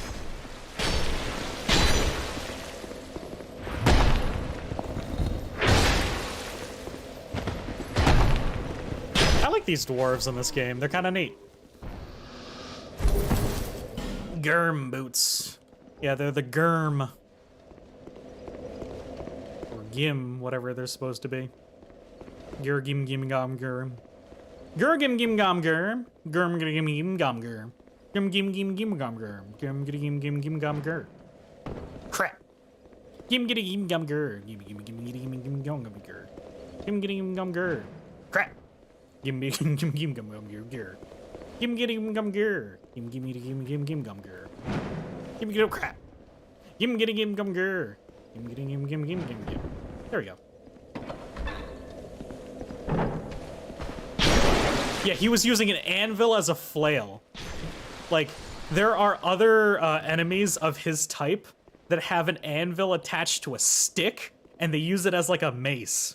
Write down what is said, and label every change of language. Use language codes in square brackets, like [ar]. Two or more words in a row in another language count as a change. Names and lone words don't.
[en] I like these dwarves in this game. They're kind of neat. Germ boots. Yeah, they're the Germ. Or Gim, whatever they're supposed to be. Gim, Gim, Gom, Germ. Gur gim gim gum gur. Gurm gim gim gum gur. Gim gim gim gim gum gur. Gim gim gim gim gum gur. Crap. Gim gim gim gum gur. Gim gim gim gim gim gum gur. Gim gim gum gur. Crap. Gim gim gim gim gum gur. Gim gim gum gur. Gim gim gum gur. Gim gim crap. Gim gim gum gur. Gim gim. There we go. Yeah, he was using an anvil as a flail. Like, there are other enemies of his type that have an anvil attached to a stick, and they use it as like a mace.